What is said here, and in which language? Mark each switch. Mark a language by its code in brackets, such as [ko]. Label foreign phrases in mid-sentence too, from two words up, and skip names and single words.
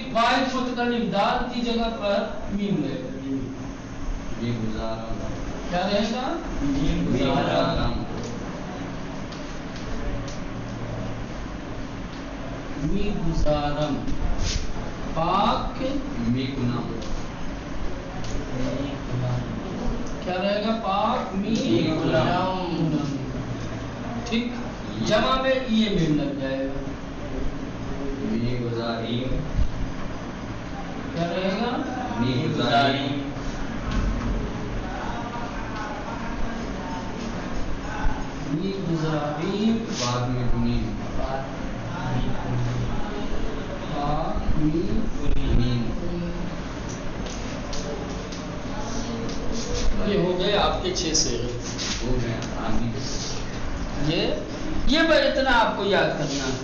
[ur] واحد متکلم دال کی جگہ پر میم رہے گا. کیا رہے گا؟ [fa] می گزارم پاک می کنم. [ur] کیا رہے گا؟ [fa] پاک می کنم. [ur] ٹھیک، جمع میں یہ میم لگ جائے گا. [fa] می گزاریم. [ur] کیا رہے گا؟ [fa] می گزاریم. می گزاریم بعد میں کنیم. [ur] یہ ہو گئے آپ کے 6 صیغے. یہ اتنا آپ کو یاد کرنا ہے.